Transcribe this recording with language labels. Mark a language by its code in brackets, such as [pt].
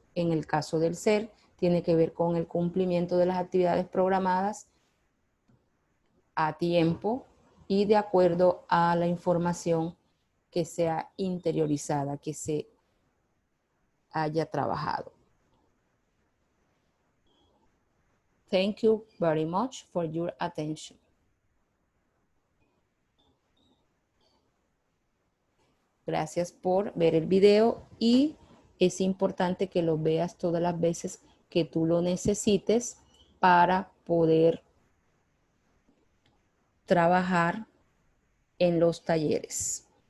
[es] En el caso del ser, tiene que ver con el cumplimiento de las actividades programadas a tiempo y de acuerdo a la información que sea interiorizada, que se haya trabajado. [en] Thank you very much for your attention. [es] Gracias por ver el video y es importante que lo veas todas las veces que tú lo necesites para poder trabajar en los talleres.